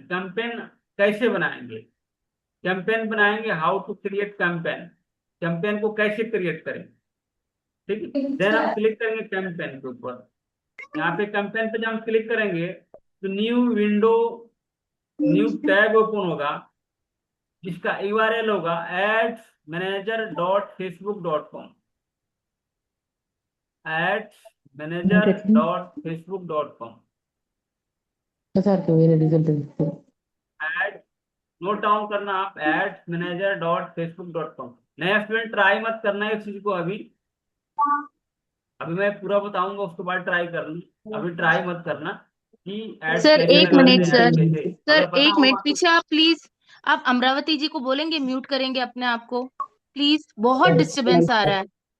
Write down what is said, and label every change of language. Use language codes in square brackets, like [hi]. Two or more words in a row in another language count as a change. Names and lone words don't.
[hi] कैंपेन कैसे बनाएंगे, कैंपेन बनाएंगे, [en] how to create campaign, [hi] कैंपेन को कैसे क्रिएट करें। ठीक है। देन हम क्लिक करेंगे कैंपेन के ऊपर। यहाँ पे कैंपेन पे जब हम क्लिक करेंगे तो [en] new window, new tab open [hi] होगा, जिसका यूआरएल होगा adsmanager.facebook.com, adsmanager.facebook.com। [en] ad note down [hi] करना आप, adsmanager.facebook.com। नया स्टूडेंट ट्राई मत करना है इस चीज को अभी, अभी मैं पूरा बताऊंगा उसके बाद ट्राई करना, अभी ट्राई मत करना कि एड्स सर कैसे एक लगाते मिनट हैं, सर, कैसे, अगर सर पता एक होगा मिनट तो। पीछे आप प्लीज, आप अमरावती जी को बोलेंगे म्यूट करेंगे अपने आप को प्लीज, बहुत डिस्टरबेंस आ रहा है।